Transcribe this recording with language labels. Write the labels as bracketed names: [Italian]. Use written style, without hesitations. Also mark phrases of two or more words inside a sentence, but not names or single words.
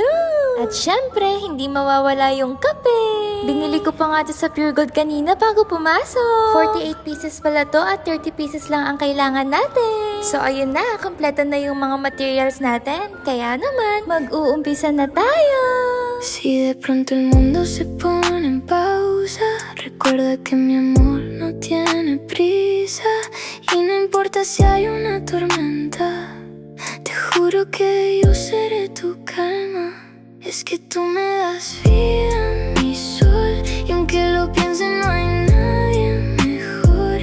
[Filipino] At syempre, hindi mawawala yung kape. Binili ko pa nga ito sa Pure Gold kanina bago pumasok. 48 pieces pala to at 30 pieces lang ang kailangan natin. So ayun na, kompleto na yung mga materials natin. Kaya naman, mag-uumpisa na tayo. [Spanish] Si de pronto el mundo se pone en pausa, recuerda que mi amor no tiene prisa y no importa si hay una tormenta, te juro que yo seré tu calma. Es que tú me das vida, mi sol, y aunque lo piense no hay nadie mejor.